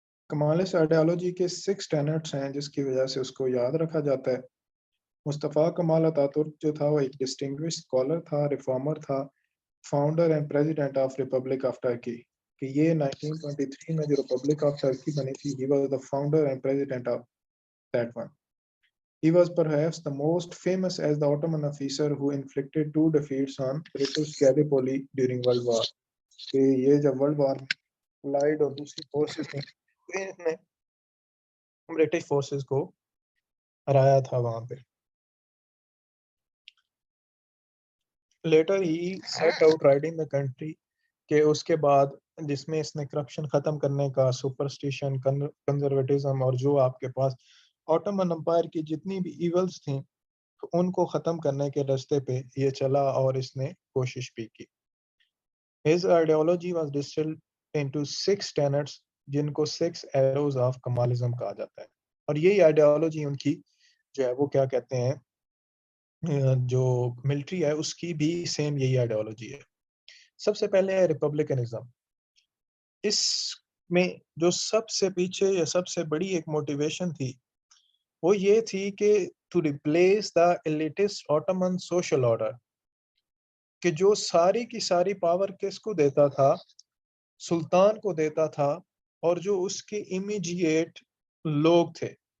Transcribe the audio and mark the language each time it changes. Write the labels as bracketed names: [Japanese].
[Urdu] Kemalist ideology کے 6 tenets ہیں جس کی وجہ سے اس کو یاد رکھا جاتا ہے. مصطفیٰ کمال اتاترک جو تھا وہ ایک ڈسٹنگوش اسکالر تھا, ریفارمر تھا, [English] Founder and president of republic of Turkey. [Urdu] کہ یہ 1923 میں جو ریپبلک آف ٹرکی بنی تھی, [English] he was the founder and president of that one. He was perhaps the most famous as the Ottoman officer who inflicted 2 defeats on British Gallipoli during World War. [Urdu] کہ یہ جب world war لائڈ اور دوسری forces تھیں تو اس نے British forces کو ہرایا تھا وہاں پہ. [English] later he set out riding the country, [Urdu] کہ اس کے بعد جس میں اس نے کرپشن ختم کرنے کا, سپرسٹیشن, کنزرویٹزم اور جو آپ کے پاس آٹومن امپائر کی جتنی بھی ایولز تھیں ان کو ختم کرنے کے راستے پہ یہ چلا اور اس نے کوشش بھی کی. [English] His ideology was distilled into 6 tenets [Urdu] جن کو [English] 6 arrows of Kemalism [Urdu] کہا جاتا ہے. اور یہی آئیڈیالوجی ان کی جو ہے وہ کیا کہتے ہیں, جو ملٹری ہے اس کی بھی سیم یہی آئیڈیالوجی ہے. سب سے پہلے ہے ریپبلکنزم. اس میں جو سب سے پیچھے یا سب سے بڑی ایک موٹیویشن تھی وہ یہ تھی کہ [English] to replace the elitist Ottoman social order, [Urdu] کہ جو ساری کی ساری پاور کس کو دیتا تھا, سلطان کو دیتا تھا, اور جو اس کے امیجیٹ لوگ تھے.